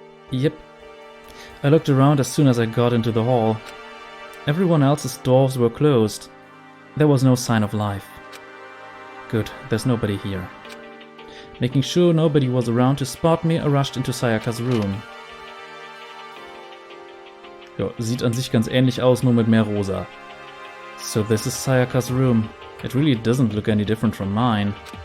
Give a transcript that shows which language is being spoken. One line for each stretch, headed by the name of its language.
English: Yep. I looked around as soon as I got into the hall. Everyone else's doors were closed. There was no sign of life. Good, there's nobody here. Making sure nobody was around to spot me, I rushed into Sayaka's room.
German: Ja, sieht an sich ganz ähnlich aus, nur mit mehr rosa.
English: So this is Sayaka's room. It really doesn't look any different from mine.